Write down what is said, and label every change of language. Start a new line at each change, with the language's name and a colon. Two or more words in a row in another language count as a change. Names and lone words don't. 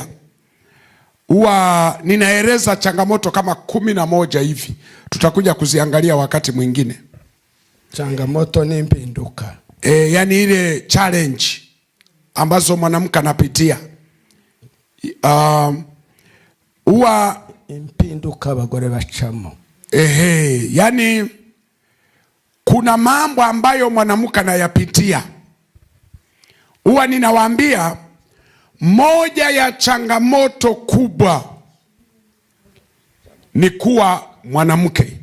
Swahili: Huwa ninaeleza changamoto kama 11 hivi, tutakuja kuziangalia wakati mwingine. Changamoto ni mpinduka. Yani ile challenge ambazo mwanamke anapitia. Huwa
Kinyarwanda: impinduka abagore bacamo.
Swahili: Yani kuna mambo ambayo mwanamke anayapitia. Huwa ninawaambia moja ya changamoto kubwa ni kuwa mwanamke.